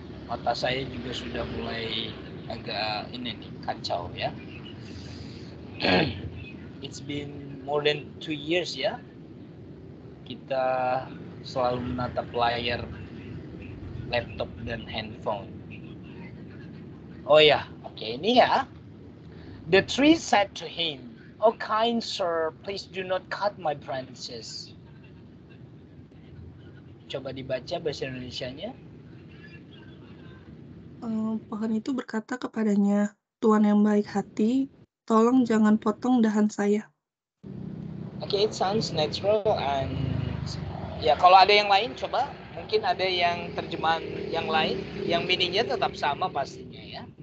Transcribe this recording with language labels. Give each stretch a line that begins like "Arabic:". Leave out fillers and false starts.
Indonesian: Mata saya juga sudah mulai agak ini nih, kacau ya.
English: It's been more than 2 years
Indonesian: ya. Kita selalu menatap layar laptop dan handphone.
English: Oh ya, oke, ini ya. The tree said to him, "Oh kind sir, please do not cut my branches."
Indonesian: Coba dibaca bahasa Indonesianya. Pohon itu berkata kepadanya, Tuan yang baik hati, tolong jangan potong dahan saya. Oke,
English: it sounds natural and
Indonesian: ya kalau ada yang lain coba, mungkin ada yang terjemahan yang lain, yang meaningnya tetap sama pastinya ya.